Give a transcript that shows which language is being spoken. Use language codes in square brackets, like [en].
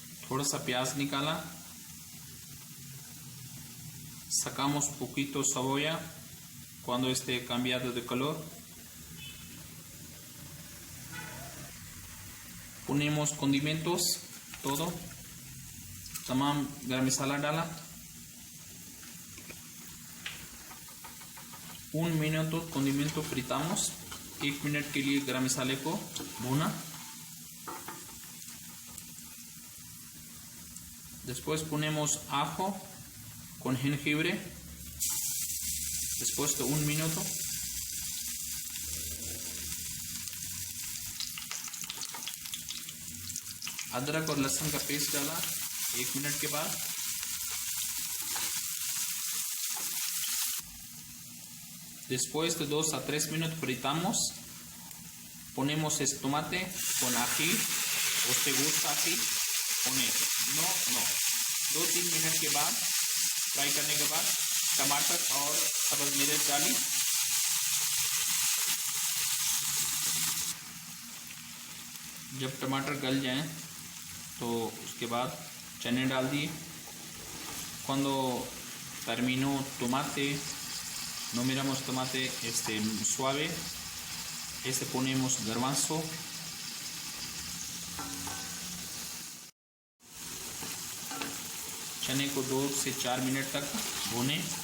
[hi] थोड़ा सा प्याज निकाला, [es] sacamos poquito cebolla cuando esté cambiado de color, ponemos condimentos, todo, [hi] तमाम गरम मसाला डाला, [es] 1 minuto condimento fritamos, [hi] 1 मिनट के लिए गरम मसाले को भूना। [es] Después ponemos ajo con jengibre, después de 1 minuto. [hi] अदरक और लहसुन का पेस्ट डाला 1 मिनट के बाद। [es] Después de 2 a 3 minutos fritamos, ponemos este tomate con ají, o te gusta ají, poner, no, [hi] 2-3 minute के बाद फ्राई करने के बाद टमाटर और सब्ज मिर्च डाली। जब टमाटर गल जाएं तो उसके बाद चने डाल दिए। [es] Cuando terminó tomate, no miramos tomate suave, ponemos garbanzo, [hi] चने को 2 से 4 मिनट तक भूने।